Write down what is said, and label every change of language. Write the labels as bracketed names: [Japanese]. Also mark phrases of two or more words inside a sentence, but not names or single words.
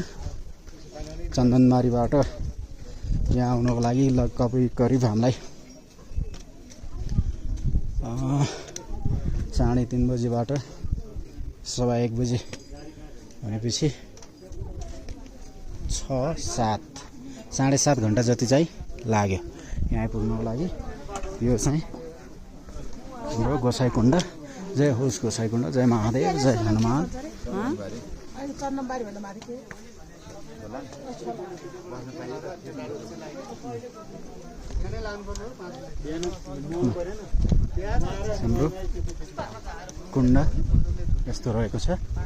[Nepali] चन्दनबारीबाट यहाँ आउनको लागि करिब हामीलाई 3:30 बजेबाट 1:15 बजे भनेपछि 6-7 घन्टा जति चाहिँ लाग्यो यहाँ आइपुग्नको लागि। यो चाहिँ हाम्रो गोसाई कुण्ड। जय होस् गोसाई कुण्ड, जय महादेव, जय हनुमान। हाम्रो कुण्ड यस्तो रहेको छ।